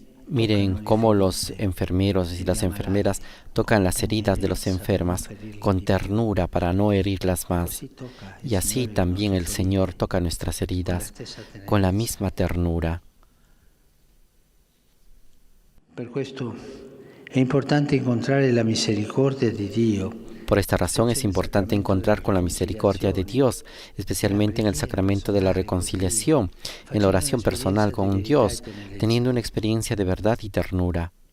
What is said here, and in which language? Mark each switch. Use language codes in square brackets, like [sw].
[es] Miren cómo los enfermeros y las enfermeras tocan las heridas de los enfermos con ternura para no herirlas más. Y así también el Señor toca nuestras heridas con la misma ternura. [it] Per questo è importante incontrare la misericordia di Dio. [es] Por esta razón es importante encontrar con la misericordia de Dios, especialmente en el sacramento de la reconciliación, en la oración personal con Dios, teniendo una experiencia de verdad y ternura.